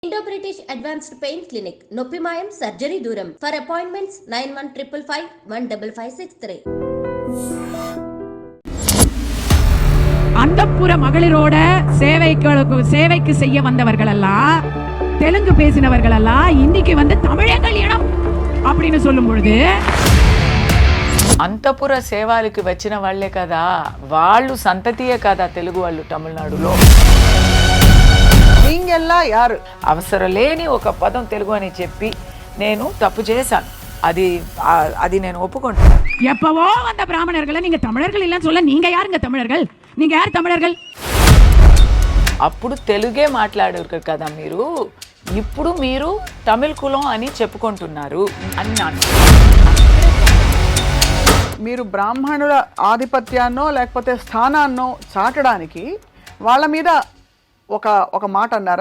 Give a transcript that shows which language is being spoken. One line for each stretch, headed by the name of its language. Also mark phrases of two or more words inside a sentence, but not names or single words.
English: Indo-British Advanced Pain Clinic, Noppimayam Surgery Duram. For appointments 9155515563.
Tamil: அந்தப்புற மகளிரோட சேவைக்கு செய்ய வந்தவர்கள் எல்லாம், தெலுங்கு பேசினவர்கள் எல்லாம் இன்னைக்கு வந்து தமிழே கல்யாணம் அப்படின்னு சொல்லும் பொழுது,
Telugu: అంతపుర సేవలకు వచ్చిన వాళ్ళే కదా, వాళ్ళు సంతతియే కదా తెలుగు వాళ్ళు తమిళనాడులో.
Tamil: நீங்கெல்லாம் யாரு
Telugu: అవసరం లేని ఒక పదం తెలుగు అని చెప్పి నేను తప్పు చేశాను. అది నేను ఒప్పుకుంటాను.
Tamil: எப்பவோ வந்த பிராமணர்களை நீங்க தமிழர்கள் இல்லைன்னு சொல்ல, நீங்க யாருங்க தமிழர்கள்? நீங்க யார் தமிழர்கள்?
Telugu: అప్పుడు తెలుగే మాట్లాడారు కదా మీరు, ఇప్పుడు మీరు తమిళ కులం అని చెప్పుకుంటున్నారు అన్నాను. మీరు బ్రాహ్మణుల ఆధిపత్యాన్నో లేకపోతే స్థానాన్నో చాటడానికి వాళ్ళ మీద ఒక మాట అన్నారా?